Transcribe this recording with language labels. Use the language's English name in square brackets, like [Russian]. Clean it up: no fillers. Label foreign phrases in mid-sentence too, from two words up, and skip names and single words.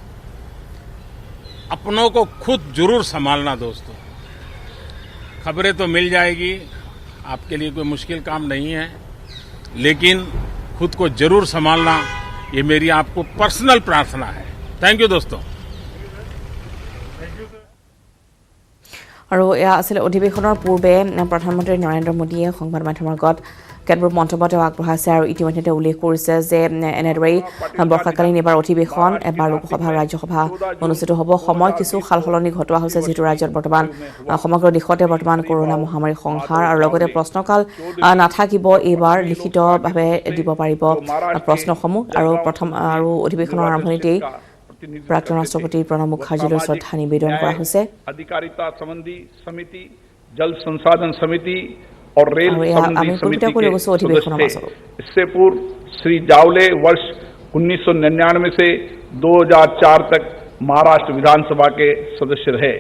[Hindi] अपनों को खुद जरूर संभालना दोस्तों। खबरें तो मिल जाएगी, आपके लिए कोई मुश्किल काम नहीं है, लेकिन खुद को जरूर संभालना, ये मेरी आपको पर्सनल प्रार्थना है। थैंक यू दोस्तों। [Assamese] আৰু এয়া আছিল অধিৱেশনৰ পূৰ্বে প্ৰধানমন্ত্ৰী নৰেন্দ্ৰ মোদীয়ে সংবাদ মাধ্যমৰ আগত কেতবোৰ মন্তব্য তেওঁ আগবঢ়াইছে আৰু ইতিমধ্যে তেওঁ উল্লেখ কৰিছে যে এনেদৰেই বৰ্ষাকালীন এবাৰ অধিৱেশন এবাৰ লোকসভা ৰাজ্যসভা অনুষ্ঠিত হ'ব। সময় কিছু সালসলনি ঘটোৱা হৈছে, যিহেতু ৰাজ্যত বৰ্তমান সমগ্ৰ দেশতে বৰ্তমান কৰোনা মহামাৰীৰ সংহাৰ আৰু লগতে প্ৰশ্নকাল নাথাকিব। এইবাৰ লিখিতভাৱে দিব পাৰিব প্ৰশ্নসমূহ আৰু অধিৱেশনৰ আৰম্ভণিতেই [Hindi] प्राक्तन राष्ट्रपति प्रणब मुखर्जी श्रद्धा निवेदन करा हुआ है। अधिकारिता संबंधी समिति, जल संसाधन समिति और रेल संबंधी समिति के सदस्य। इससे पूर्व श्री जावले वर्ष 1999 से 2004 तक महाराष्ट्र विधानसभा के सदस्य रहे।